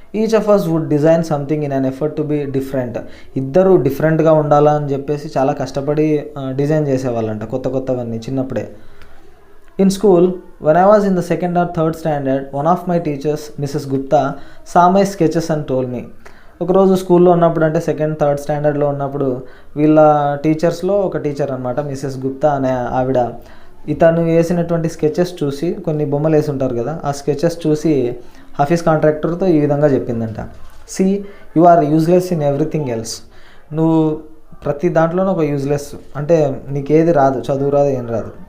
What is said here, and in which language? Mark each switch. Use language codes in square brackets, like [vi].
[en] Each of us would design something in an effort to be different. [te] ఇద్దరు డిఫరెంట్గా ఉండాలని చెప్పేసి చాలా కష్టపడి డిజైన్ చేసేవాళ్ళంట కొత్తవన్నీ చిన్నప్పుడే. [en] In school, when I was in the 2nd or 3rd standard, one of my teachers, Mrs. Gupta, saw my sketches and told me. [te] ఒకరోజు స్కూల్లో ఉన్నప్పుడు, అంటే 2nd, 3rd స్టాండర్డ్లో ఉన్నప్పుడు, వీళ్ళ టీచర్స్లో ఒక టీచర్ అనమాట మిసెస్ గుప్తా అనే ఆవిడ, ఇతను వేసినటువంటి స్కెచెస్ చూసి, కొన్ని బొమ్మలు వేసి ఉంటారు కదా, ఆ స్కెచెస్ చూసి హఫీజ్ కాంట్రాక్టర్తో ఈ విధంగా చెప్పిందంట. [en] See you are useless in everything else. [te] నువ్వు ప్రతి దాంట్లోనూ ఒక యూజ్లెస్, అంటే నీకేది రాదు, చదువు రాదు, ఏం రాదు.